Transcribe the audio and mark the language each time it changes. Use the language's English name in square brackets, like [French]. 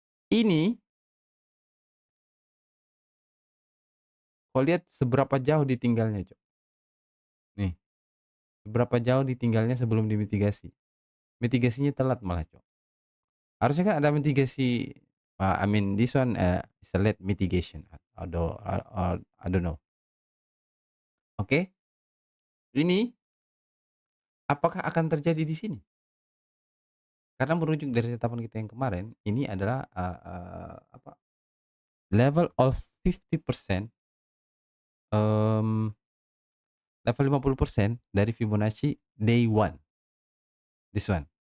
[Indonesian] Ini kau lihat seberapa jauh ditinggalnya, Cok. Nih, seberapa jauh ditinggalnya sebelum dimitigasi. Mitigasinya telat malah, Cok. [English] Harusnya kan ada mitigasi, I mean this one, is a late mitigation, I don't know. [Indonesian] Oke, ini apakah akan terjadi di sini? Karena merujuk dari tetapan kita yang kemarin, ini adalah, apa, level of 50%, mmm, level 50% dari Fibonacci day one, this one.